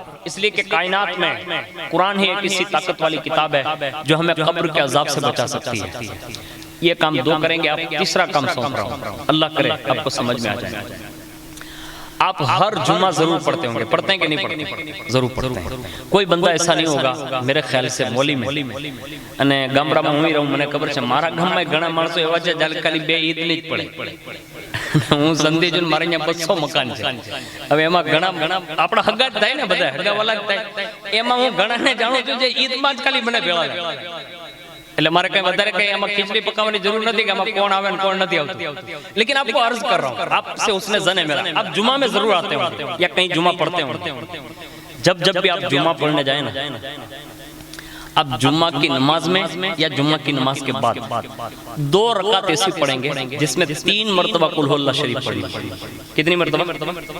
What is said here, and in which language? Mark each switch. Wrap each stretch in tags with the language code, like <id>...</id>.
<hi>इसलिए कि कायनात में कुरान ही एक ऐसी ताकत वाली किताब है जो हमें कब्र के अजाब से बचा सकती है। ये काम दो करेंगे, आप तीसरा काम सौंप रहा हूँ, अल्लाह करे आपको समझ में आ जाए। आप हर जुम्मा जरूर पढ़ते होंगे, पढ़ते हैं कि नहीं पढ़ते? जरूर पढ़ते हैं। कोई बंदा ऐसा नहीं होगा मेरे ख्याल से मौली में</hi> <gu>અને ગામડામાં હું રહું, મને ખબર છે મારા ગામમાં ઘણા માણસો એવા છે જે ખાલી બે ઈદ ની જ પડે। હું સંધી છું, મારે અહીંયા 200 મકાન છે। હવે એમાં ઘણા આપણા હગા જ થાય ને, બધા હગાવાલા જ થાય, એમાં હું ઘણાને જાણું છું જે ઈદમાં જ ખાલી મને ભેળા થાય। એટલે મારે કઈ વધારે કઈ આમાં ખીચડી પકાવવાની જરૂર નથી કે આમાં કોણ આવે ને કોણ નથી આવતું।</gu> <hi>लेकिन आपको अर्ज कर रहा हूँ, आपसे उसने जने मेरा, आप जुमा में जरूर आते हो या कहीं जुमा पढ़ते हो। जब भी आप जुमा पढ़ने जाए ना, आप जुम्मा की नमाज में या जुम्मा की नमाज के बाद 2 रकात ऐसी पढ़ेंगे जिसमें 3 मरतबा कुल हुवल्लाह शरीफ पढ़नी। कितनी मरतबा?</hi>